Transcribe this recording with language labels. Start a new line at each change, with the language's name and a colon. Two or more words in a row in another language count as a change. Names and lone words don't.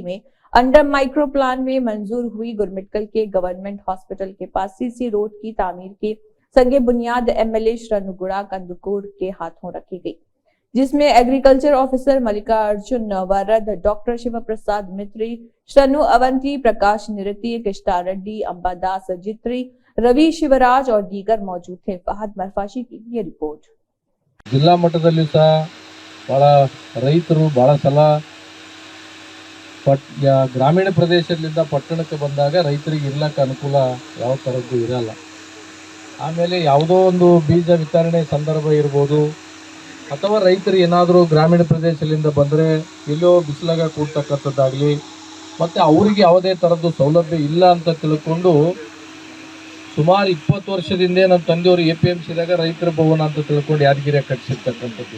Urdu: میں
English: under micro plan
Urdu: میں منظور ہوئی گرمٹکل کے
English: government hospital
Urdu: کے پاس
English: CC road
Urdu: کی تعمیر کی سنگ بنیاد MLA شرنوگڑا کندکور کے ہاتھوں رکھی گئی، جس میں
English: agriculture officer
Urdu: ملکا ارجن ورد، ڈاکٹر شیو پرساد متری، شرنو اونتی، پرکاش نرتی، کشتا ریڈی، امبا داس جتری، روی شیوراج اور دیگر موجود تھے۔ فہد مرفاشی کی یہ رپورٹ۔
Kannada: ಜಿಲ್ಲಾ ಮಟ್ಟದಲ್ಲಿ ಸಹ ಬಹಳ ರೈತರು ಬಹಳ ಸಲ ಗ್ರಾಮೀಣ ಪ್ರದೇಶದಿಂದ ಪಟ್ಟಣಕ್ಕೆ ಬಂದಾಗ ರೈತರಿಗೆ ಇರ್ಲಕ್ಕೆ ಅನುಕೂಲ ಯಾವ ಥರದ್ದು ಇರಲ್ಲ। ಆಮೇಲೆ ಯಾವುದೋ ಒಂದು ಬೀಜ ವಿತರಣೆ ಸಂದರ್ಭ ಇರ್ಬೋದು ಅಥವಾ ರೈತರು ಏನಾದರೂ ಗ್ರಾಮೀಣ ಪ್ರದೇಶದಿಂದ ಬಂದರೆ ಎಲ್ಲೋ ಬಿಸಿಲಾಗ ಕೂಡ್ತಕ್ಕಂಥದ್ದಾಗಲಿ ಮತ್ತು ಅವರಿಗೆ ಯಾವುದೇ ಥರದ್ದು ಸೌಲಭ್ಯ ಇಲ್ಲ ಅಂತ ತಿಳ್ಕೊಂಡು ಸುಮಾರು 20 ವರ್ಷದಿಂದ ನಮ್ಮ ತಂದೆಯವರು APMCದಾಗ ರೈತರ ಭವನ ಅಂತ ತಿಳ್ಕೊಂಡು ಯಾದಗಿರಿಯಾಗ ಕಟ್ಟಿಸಿರ್ತಕ್ಕಂಥದ್ದು।